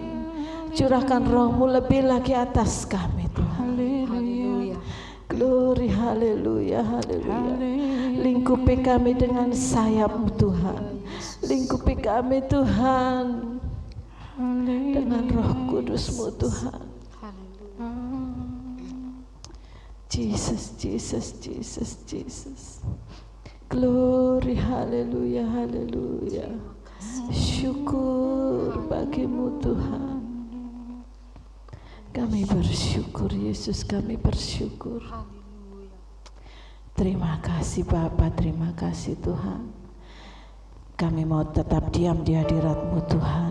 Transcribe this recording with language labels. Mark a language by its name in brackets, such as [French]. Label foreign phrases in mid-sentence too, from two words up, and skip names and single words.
[Indonesian] Curahkan Roh-Mu lebih lagi atas kami Tuhan. Glory, haleluya, haleluya. Lingkupi kami dengan sayap-Mu Tuhan. Lingkupi kami Tuhan dengan Roh Kudus-Mu Tuhan. Jesus, Jesus, Jesus, Jesus. Glory, haleluya, haleluya. Syukur bagi-Mu Tuhan. Kami bersyukur Yesus, kami bersyukur. Terima kasih Bapa, terima kasih Tuhan. Kami mau tetap diam di hadirat-Mu Tuhan.